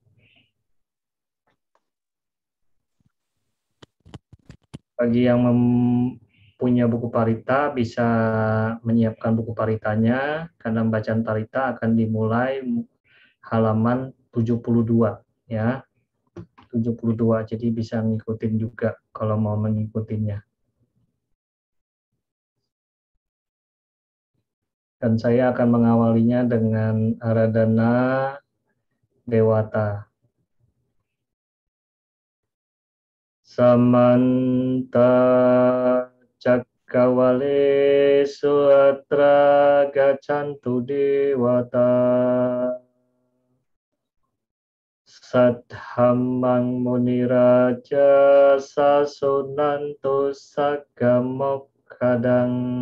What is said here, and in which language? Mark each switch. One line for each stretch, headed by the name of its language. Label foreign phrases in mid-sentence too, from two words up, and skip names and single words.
Indonesian: Bagi yang punya buku parita bisa menyiapkan buku paritanya karena bacaan parita akan dimulai halaman 72 ya. 72 jadi bisa ngikutin juga kalau mau mengikutinya. Dan saya akan mengawalinya dengan Aradhana Dewata.
Pali: Samanta Cakkawale Suatra Gaccantu Dewata Sadhammang Muniraja Sasunantu Saggamokkadang